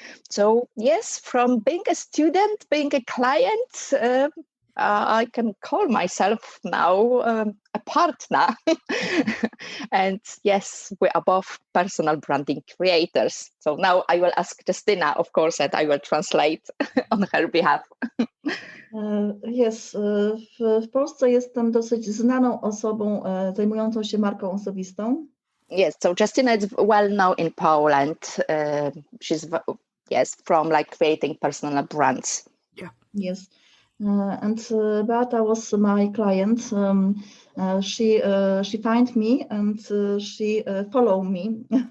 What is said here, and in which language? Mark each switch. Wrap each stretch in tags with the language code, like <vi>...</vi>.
<en>So yes, from being a student, being a client, I can call myself now a partner. And yes, we're above personal branding creators. So now I will ask Justyna, of course, and I will translate on her behalf.</en> <pl>W Polsce jestem dosyć znaną osobą zajmującą się marką osobistą.</pl> <en>Yes, so Justyna is well known in Poland. She's from like creating personal brands. Yeah. Yes. And Beata was my client. She find me and she follow me.</en>